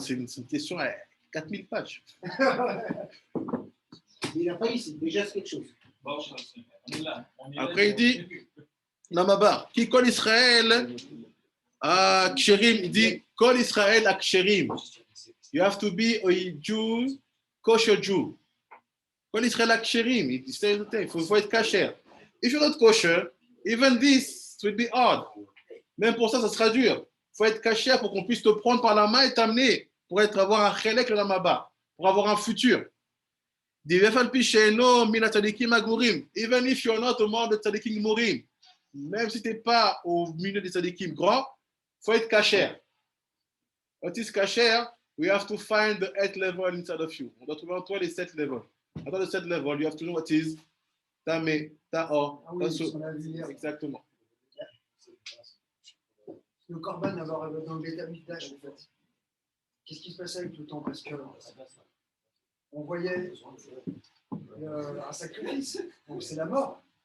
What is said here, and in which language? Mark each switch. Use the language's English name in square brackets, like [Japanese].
[French] C'est une question à 4000 pages. Il n'a pas ici. Déjà, c'est quelque chose. Bon, on est là. Après, il dit Namaba, qui Kol Israël à Ksherim, il dit Kol Israël à Ksherim. [English] You have to be a Jew, kosher Jew. [French] Kol Israël à Ksherim, il faut être kasher. [English] If you're not kosher, even this will be hard. [French] Même pour ça, ça sera dur. Il faut être kasher pour qu'on puisse te prendre par la main et t'amener pour avoir un chelek l'olam haba, pour avoir un futur. [English] Even if you're not among the tzadikim murim, [French] même si tu n'es pas au milieu des tzadikim grands, il faut être kasher. [English] What is kasher? We have to find the 8th level inside of you. [French] On doit trouver en toi les 7 levels. Dans le 7 level, [English] you have to know what is tamé, ta'or, [French] on a vu hier. exactement. Le korban dans le Beth Amikdash, en fait. Qu'est-ce qui se passait avec le temps? Parce que on voyait un sacrifice, donc c'est la mort.